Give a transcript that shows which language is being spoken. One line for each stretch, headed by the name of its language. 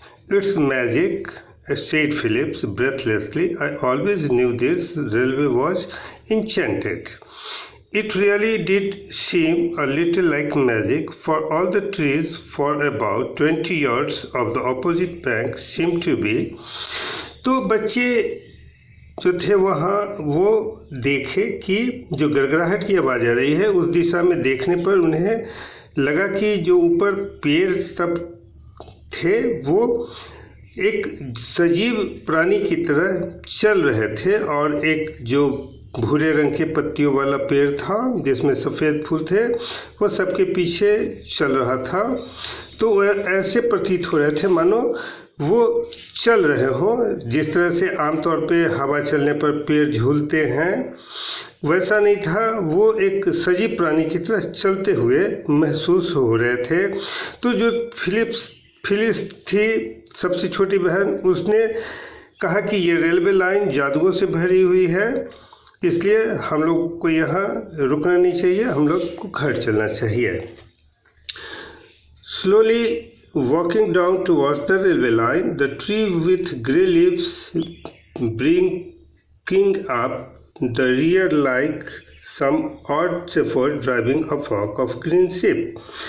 English: It's magic," said Phillips breathlessly. "I always knew this railway was enchanted." It really did seem a little like magic, for all the trees for about 20 yards of the opposite bank seemed to be.
Hindi: तो बच्चे जो थे वहाँ वो देखे कि जो गड़गड़ाहट की आवाज़ आ रही है उस दिशा में देखने पर उन्हें लगा कि जो ऊपर पेड़ सब थे वो एक सजीव प्राणी की तरह चल रहे थे, और एक जो भूरे रंग के पत्तियों वाला पेड़ था जिसमें सफ़ेद फूल थे वो सबके पीछे चल रहा था। तो वह ऐसे प्रतीत हो रहे थे मानो वो चल रहे हों, जिस तरह से आमतौर पे हवा चलने पर पेड़ झूलते हैं, वैसा नहीं था। वो एक सजीव प्राणी की तरह चलते हुए महसूस हो रहे थे। तो जो फिलिस थी सबसे छोटी बहन, उसने कहा कि ये रेलवे लाइन जादुओं से भरी हुई है, इसलिए हम लोग को यहाँ रुकना नहीं चाहिए, हम लोग को घर चलना चाहिए।
English: Slowly walking down towards the railway line, the tree with grey leaves bringing up the rear like some odd shepherd driving a flock of green sheep.